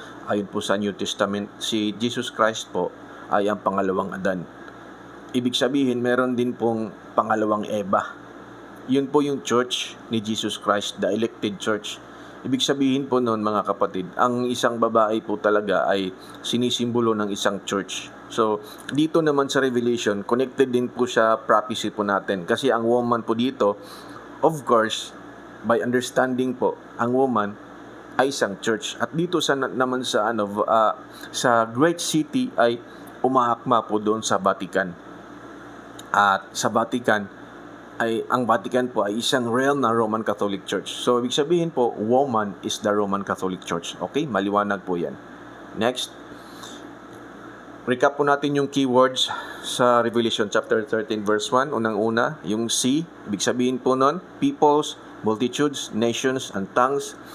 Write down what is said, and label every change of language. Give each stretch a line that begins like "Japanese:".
Filipino: Ayon po sa New Testament, si Jesus Christ po ay ang pangalawang Adan. Ibig sabihin, meron din pong pangalawang Eva. Yun po yung church ni Jesus Christ,
English: the elected church.
Filipino: Ibig sabihin po noon, mga kapatid, ang isang babae po talaga ay sinisimbolo ng isang church. So, dito naman sa Revelation, connected din po sa prophecy po natin. Kasi ang woman po dito, of course, by understanding po, ang woman ay isang church. At dito naman sa great city ay umaakma po doon sa Vatican. At sa Vatican ang Vatican po ay isang realm na Roman Catholic Church. So ibig sabihin po,
English: woman is the Roman Catholic Church.
Filipino: Okay? Maliwanag po 'yan. Next. Recap po natin yung keywords sa Revelation chapter 13 verse 1. Unang-una, yung C, ibig sabihin po nun,
English: peoples, multitudes, nations, and tongues.